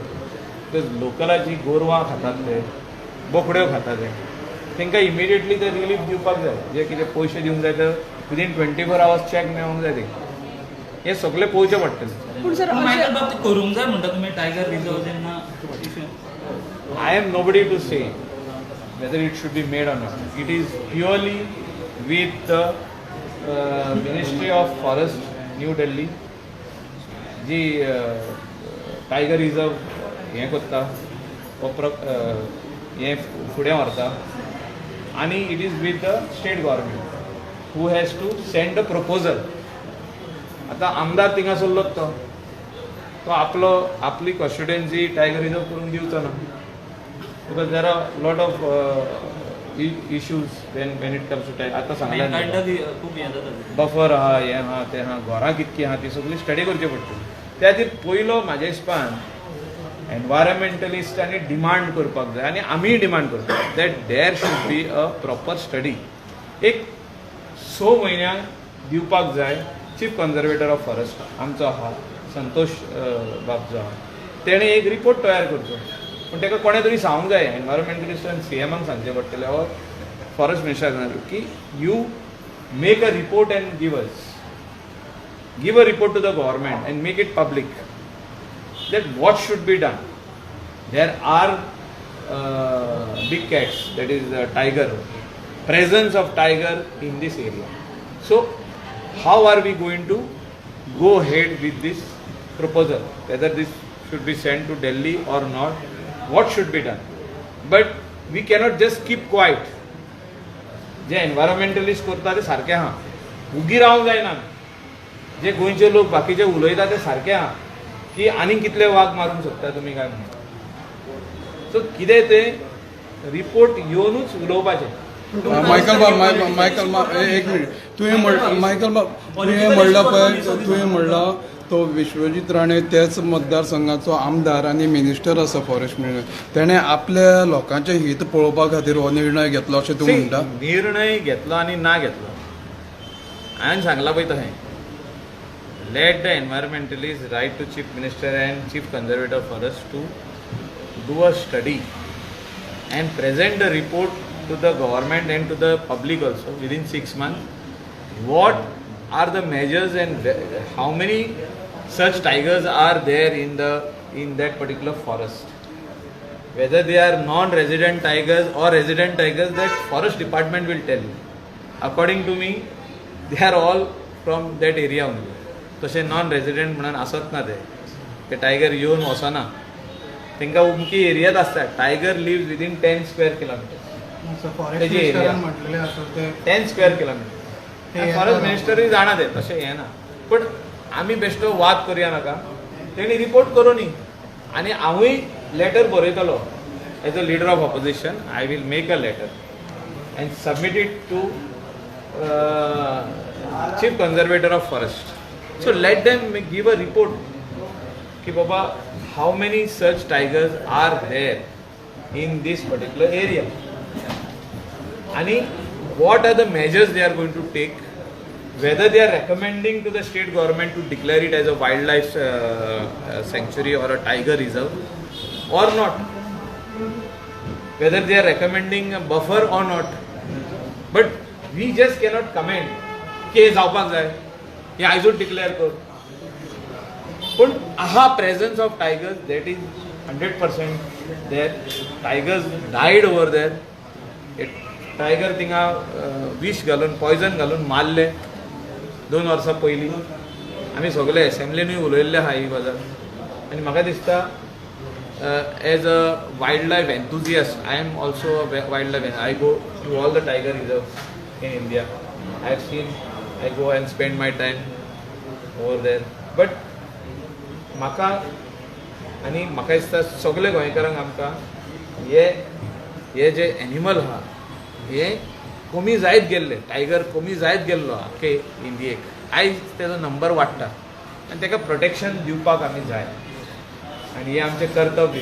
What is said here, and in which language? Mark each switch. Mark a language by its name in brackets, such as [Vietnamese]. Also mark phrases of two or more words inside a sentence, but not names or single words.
[Konkani] बिकॉज लोकलाची गोरवां खातात ते, बोकड्यो खातात ते, तांकां इमिडिएटली ते रिलीफ दिवपाक जाय. जे कितें पयशे दिवंक जाय ते [English] within 24 hours [Konkani] चॅक मेळोंक जाय. ते हे सगळें पळोवचें पडटलें. पूण सर मायकल बाब ते करूंक जाय म्हणटा तुमी [English] tiger reserve [Konkani] जेन्ना [English] I am nobody to say whether it should be made or not. It is purely with the Ministry of Forest, New Delhi, [Konkani] जी टायगर रिजर्व हें करता हें फुडें व्हरता आनी [English] it is with the state government who has to send a proposal. [Konkani] आतां आमदार थिंगासरलोच तो आपली कॉन्स्टिट्युएन्सी [English] tiger reserve [Konkani] करून दिवचो ना. [English] because there are lot of issues when it comes to tiger. [Konkani] आतां सांगलें खूब हें जाता. बफर आहा, हें आहा, तें आहा, घरां कितकीं आहा ती सगळी स्टडी करची पडटली. त्या खातीर पयलो म्हाज्या हिसपान एनवायरमेंटलिस्टांनी डिमांड करपाक जाय आनी आमीय डिमांड करता [English] that there should be a proper study. [Konkani] एक 6 म्हयन्यांक दिवपाक जाय. [English] Chief Conservator of Forest [Konkani] आमचो आहा संतोष बाब जो आहा तेणें एक रिपोर्ट तयार करचो. पूण ताका कोणें तरी सांगूंक जाय. एनवायरमेंटलिस्टान CMाक सांगचें पडटलें [English] ऑर [Konkani] फॉरेस्ट मिनिस्टराक की [English] you make a report and give a report to the government and make it public that what should be done. There are big cats, that is tiger, presence of tiger in this area. So how are we going to go ahead with this proposal, whether this should be sent to Delhi or not, what should be done. But we cannot just keep quiet. [Konkani] जे एनवायरमेंटलिस्ट करता ते सारकें आहा. उगी रावंक जायना. जे गोंयचे लोक बाकीचे उलयता ते सारकें आहा की आनी कितले वाघ मारूंक सोदता तुमी काय म्हणून. सो कितें तें रिपोर्ट येवनूच उलोवपाचें. मायकल बाब एक मिनिट. मायकल बाब तुवें म्हणलं पळय तुवें म्हणला तो विश्वजीत राणे त्याच मतदारसंघाचो आमदार आनी मिनिस्टर आसा [English] forest minister. [Konkani] तेणें आपल्या लोकांचें हित पळोवपा खातीर हो निर्णय घेतलो अशें तूं म्हणटा. निर्णय घेतलो आनी ना घेतलो हांवें सांगलां पळय तशें. [English] Let the environmentalists write to Chief Minister and Chief Conservator of Forest to do a study and present the report to the government and to the public also within 6 months. What are the measures and how many such tigers are there in that particular forest? Whether they are non-resident tigers or resident tigers, that forest department will tell you. According to me, they are all from that area only. [Konkani] तशें [English] non resident [Konkani] म्हणून आसत ना ते टायगर येवन वचना. तांकां उमकी एरियांत आसता. [English] tiger lives within 10 square kilometre. [Konkani] फॉरेस्ट मिनिस्टरान म्हटलेलें आसा ते [English] 10 square kilometre. [Konkani] फॉरेस्ट मिनिस्टरूय जाणा ते तशें हें ना. पण आमी बेश्टो वाद करुया नाका. तेणी रिपोर्ट करूनी आनी हांवूय लेटर बरयतलो [English] as a leader of opposition. I will make a letter and submit it to Chief Conservator of Forest. So let them give a report [Konkani] ki baba [English] how many such tigers are there in this particular area and what are the measures they are going to take, whether they are recommending to the state government to declare it as a wildlife sanctuary or a tiger reserve or not, whether they are recommending a buffer or not. But we just cannot comment [Konkani] की हे जावपाक जाय, हे आयजूच डिक्लेअर कर. पण आहा [English] presence of tigers that is 100% there. tigers died over there. [Konkani] टायगर थिंगा विष घालून पॉयझन घालून मारले 2 वर्सां पयलीं. आमी सगळे एसेंब्लीनूय उलयल्ले आहा ही गजाल. आनी म्हाका दिसता [English] as a wildlife enthusiast, I am also a wildlife. I go to all the tiger reserves in India. I have seen. I go and spend my time over there. [Konkani] But म्हाका दिसता सगळे गोंयकारांक आमकां हे जे एनिमल आहा हे कमी जायत गेल्ले. टायगर कमी जायत गेल्लो आख्खे इंडियेक. आयज तेजो नंबर वाडटा आनी ताका प्रोटेक्शन दिवपाक आमी जाय आनी हें आमचें कर्तव्य.